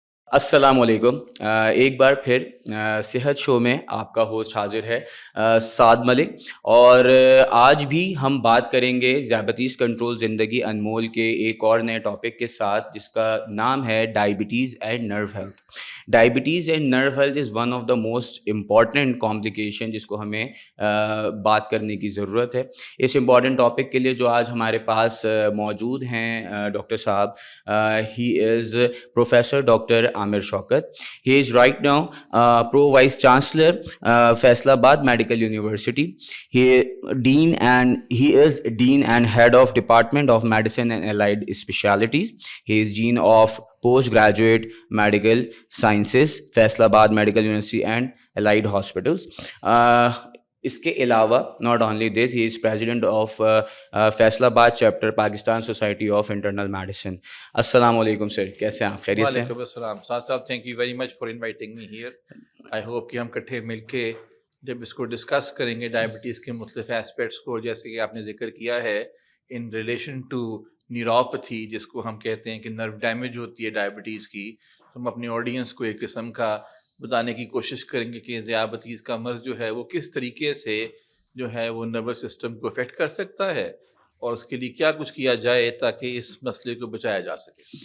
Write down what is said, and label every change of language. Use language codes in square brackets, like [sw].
[ur] السلام علیکم۔ ایک بار پھر صحت شو میں آپ کا ہوسٹ حاضر ہے سعد ملک، اور آج بھی ہم بات کریں گے ذیابیطیز کنٹرول زندگی انمول کے ایک اور نئے ٹاپک کے ساتھ، جس کا نام ہے [en] Diabetes and nerve health. Diabetes and nerve health is one of the most important complication [ur] جس کو ہمیں بات کرنے کی ضرورت ہے۔ اس امپورٹنٹ ٹاپک کے لیے جو آج ہمارے پاس موجود ہیں ڈاکٹر صاحب، [en] he is [ur] professor doctor Amir Shaukat. [en] He is right now Pro Vice Chancellor, Faisalabad Medical University. He is Dean and Head of Department of Medicine and Allied Specialties. He is Dean of Postgraduate Medical Sciences, Faisalabad Medical University and Allied Hospitals. [ur] اس کے علاوہ [en] Not only this, he is president of Faisalabad chapter Pakistan society of internal medicine. [ur] السلام علیکم سر، کیسے ہیں آپ؟ خیریت سے؟ وعلیکم السلام سعد صاحب، [en] Thank you very much for inviting me here. I hope [ur] کہ ہم کٹھے مل کے جب اس کو ڈسکس کریں گے ڈائبٹیز کے مختلف ایسپیکٹس کو، جیسے کہ آپ نے ذکر کیا ہے ان ریلیشن ٹو نیوروپیتھی، جس کو ہم کہتے ہیں کہ نرو ڈیمیج ہوتی ہے ڈائبٹیز کی، تو ہم اپنی آڈینس کو ایک قسم کا بتانے کی کوشش کریں گے کہ ذیابیطیز کا مرض جو ہے وہ کس طریقے سے جو ہے وہ نروس سسٹم کو افیکٹ کر سکتا ہے، اور اس کے لیے کیا کچھ کیا جائے تاکہ اس مسئلے کو بچایا جا سکے۔